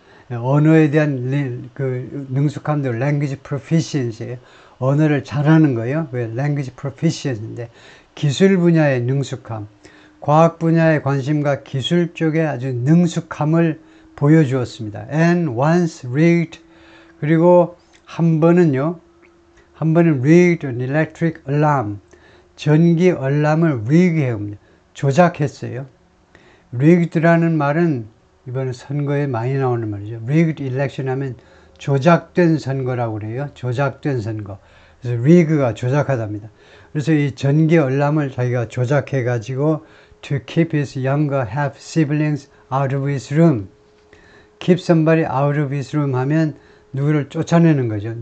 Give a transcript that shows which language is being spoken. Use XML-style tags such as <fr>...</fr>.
<ko>언어에 대한 그 능숙함도 language proficiency 언어를 잘하는 거예요. 왜 language proficiency인데 기술 분야의 능숙함 과학 분야의 관심과 기술 쪽에 아주 능숙함을 보여주었습니다.</ko> <en>And once rigged</en> <ko>그리고 한 번은</ko> <en>rigged an electric alarm</en> <ko>전기 알람을 rig 조작했어요. rigged라는 말은 이번에 선거에 많이 나오는 말이죠. rigged election 하면 조작된 선거라고 그래요. 조작된 선거. 그래서 rig가 조작하답니다. 그래서 이 전기 알람을 자기가 조작해 가지고</ko> <en>to keep his younger half siblings out of his room. keep somebody out of his room</en> <ko>하면 누구를 쫓아내는 거죠.</ko>